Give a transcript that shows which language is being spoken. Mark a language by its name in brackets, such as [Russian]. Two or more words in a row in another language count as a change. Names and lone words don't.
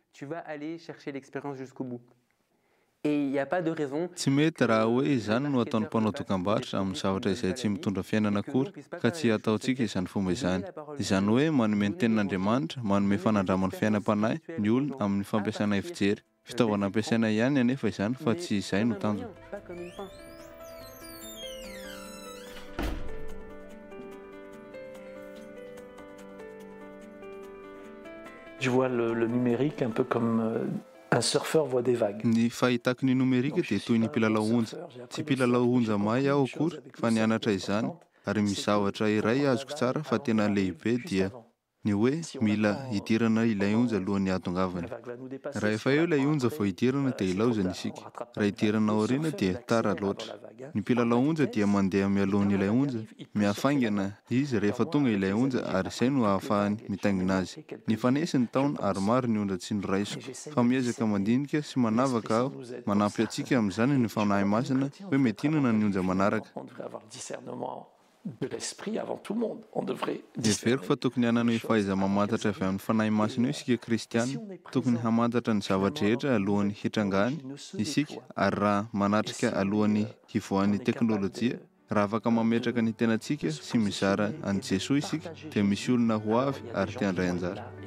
[Malagasy] Tsy mety raha hoe izany no ataon'ny mpanao dokam-barotra amin'ny zavatra izay tsy mitondra fiainana akory ka tsy ataontsika izany fomba izany. Izany hoe manome ny tenin'Andriamanitra, manome fanandraman'ny fiainam-panahy ny olona amin'ny fampiasana efijery. Fitaovana ampiasaina ihany anefa izany fa tsy izay no tanjona. [French] Je vois le numérique un peu comme un surfeur voit des vagues. [Malagasy] Ny fahitako ny numerika dia toy ny mpilalao onja. Tsy mpilalao onja mahay aho akory fa nianatra izany ary misavatra iray azoko tsara fa tena lehibe dia ny hoe mila hidirana ilay onja alohan'ny hatongavany. Raha efa eo ilay onja vao hidirana dia ilaozana isika. Raha hidirana aoriana dia tara loatra. Ny mpilalao onja dia mandeha mialohan'ny ilay onja, mihafaingana izy rehefa tonga ilay onja ary izay no ahafahany mitaingina azy. Ny fanesiny taona ary maro ny onja tsy noraisiko fa miezaka mandinika sy manavaka aho manampy antsika amin'izany ny fanahy masina hoe mety inona ny onja manaraka. [French] De l'esprit avant tout le monde. On devrait [Malagasy] Heveriko fa tokony hanana fahaiza mamantatra avy amin'ny fanahy masina io isika kristiana, tokony hamantatra ny zavatra rehetra alohan'ny hitrangany isika ary raha manatrika alohan'ny hivoahan'ny teknôlôjia, raha afaka mametraka ny tenantsika sy mizara an'i Jesoa isika dia misy olona ho avy ary te handray anjara.